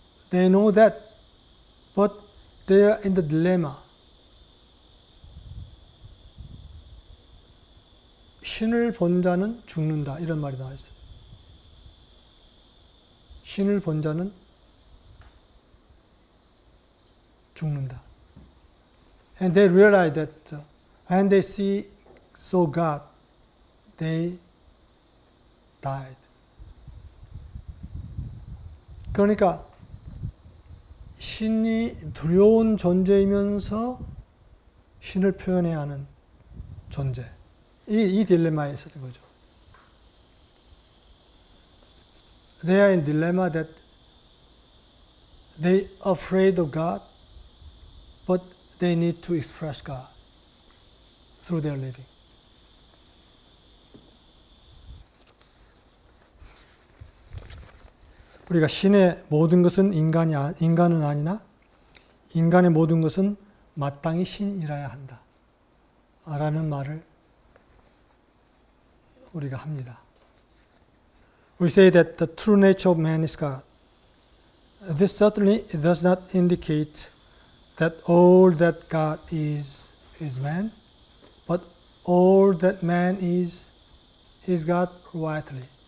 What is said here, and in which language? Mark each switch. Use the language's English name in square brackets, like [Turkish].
[English] They know that, but they are in the dilemma. [Korean] 신을 본 자는 죽는다, 이런 말이 나와 있어요. 신을 본 자는 죽는다. [English] And they realize that when they saw God, they died. [Korean] 그러니까 신이 두려운 존재이면서 신을 표현해야 하는 존재. 이 딜레마에 있었던 거죠. [English] They are in dilemma that they are afraid of God, but they need to express God through their living. [Korean] 우리가 신의 모든 것은 인간은 아니나 인간의 모든 것은 마땅히 신이라야 한다 라는 말을 우리가 합니다. [English] We say that the true nature of man is God. This certainly does not indicate that all that God is man, but all that man is God rightly.